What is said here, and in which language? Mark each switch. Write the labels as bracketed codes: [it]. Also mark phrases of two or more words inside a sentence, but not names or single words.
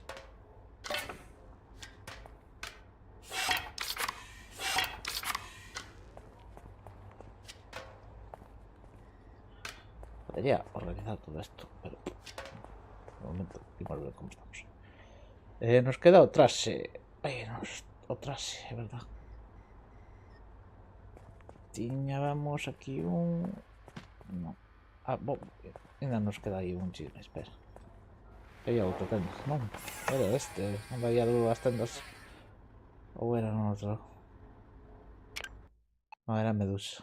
[es] Podría organizar todo esto, pero de momento vamos a ver cómo estamos. Nos queda otra otra, es verdad. [gl] Tiñábamos aquí un... [es] No. [gl] Ainda nos queda aí un chisme, espera. Había outro tenda, non? Era este, onde había dúas tendas. Ou era non outro? Non, era Medusa.